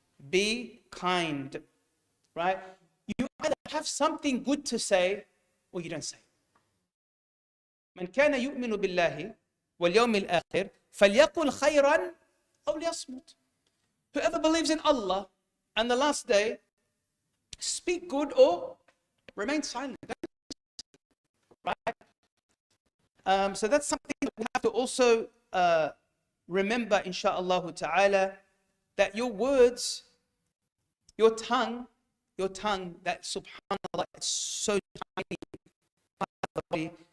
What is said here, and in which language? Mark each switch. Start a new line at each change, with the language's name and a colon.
English: Be kind. Right? You either have something good to say or you don't say.
Arabic: من كان يؤمن بالله واليوم الآخر فليقل خيرا أو ليصمت.
English: Whoever believes in Allah and the last day, speak good or remain silent. Right? So that's something that we have to also remember, insha'Allah ta'ala, that your words, your tongue, that subhanAllah, it's so tiny.